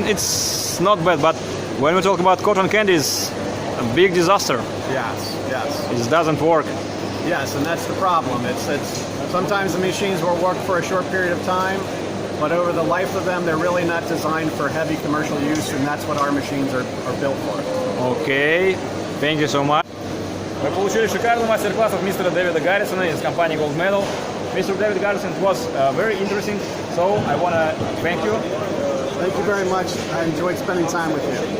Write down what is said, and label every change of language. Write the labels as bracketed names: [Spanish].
[English] It's not bad, but when we talk about cotton candy, it's a big disaster. Yes. It doesn't work. Yes, and that's the problem. It's sometimes the machines will work for a short period of time, but over the life of them, they're really not designed for heavy commercial use, and that's what our machines are built for. Okay, thank you so much. [Russian] Мы получили шикарный мастер-класс от мистера Дэвида Гарретсона из компании Gold Medal. [English] Mr. David Garretson, it was very interesting, so I want to thank you. Thank you very much. I enjoyed spending time with you.